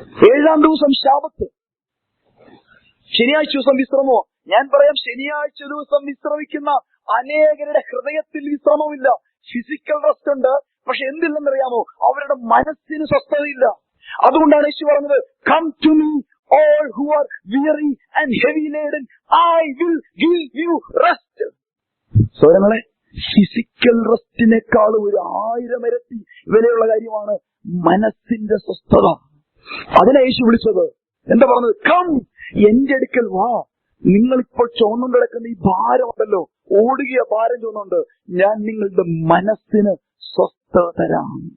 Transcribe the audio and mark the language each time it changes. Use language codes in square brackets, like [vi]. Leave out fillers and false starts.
[ml] ഏഴാം ദിവസം ശാബത്ത്, ശനിയാഴ്ച ദിവസം വിശ്രമമോ? ഞാൻ പറയാം, ശനിയാഴ്ച ദിവസം വിശ്രമിക്കുന്ന അനേകരുടെ ഹൃദയത്തിൽ വിശ്രമമില്ല. ഫിസിക്കൽ റെസ്റ്റ് ഉണ്ട്, പക്ഷെ എന്തില്ലെന്നറിയാമോ? അവരുടെ മനസ്സിന് സ്വസ്ഥതയില്ല. അതുകൊണ്ടാണ് യേശു പറഞ്ഞത്, [en] Come to me all who are weary and heavy laden, I will give you rest. [ml] സോദരങ്ങളെ, physical റെസ്റ്റിനേക്കാൾ 1000 ഇരട്ടി വിലയുള്ള കാര്യമാണ് മനസ്സിന്റെ സ്വസ്ഥത. അതിനെ യേശു വിളിച്ചത് എന്താ പറഞ്ഞത്? കം, എന്റെ അടുക്കൽ വാ. നിങ്ങളിപ്പോൾ ചുമന്നുകൊണ്ട് കിടക്കുന്ന ഈ ഭാരമുണ്ടല്ലോ, ഓടുകയ ഭാരം ചുമന്നുണ്ട്, ഞാൻ നിങ്ങളുടെ മനസ്സിന് സ്വസ്ഥത തരാം.